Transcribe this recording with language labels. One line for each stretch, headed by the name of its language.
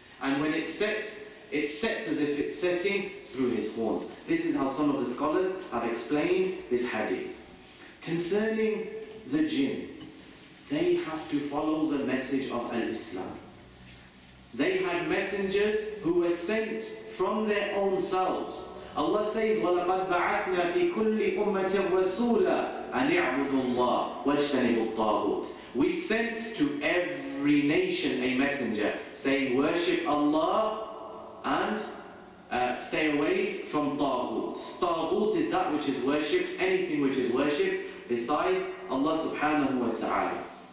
English: And when it sets as if it's setting through his horns. This is how some of the scholars have explained this hadith. Concerning the jinn, they have to follow the message of al-Islam. They had messengers who were sent from their own selves. Allah says,
Arabic: وَلَقَدْ بَعَثْنَا فِي كُلِّ أُمَّةٍ رَسُولًا أَنِ اعْبُدُوا اللَّهَ وَاجْتَنِبُوا الطَّاغُوتِ.
English: We sent to every nation a messenger saying, worship Allah and stay away from Taghut. Taghut is that which is worshipped, anything which is worshipped besides Allah subhanahu wa ta'ala.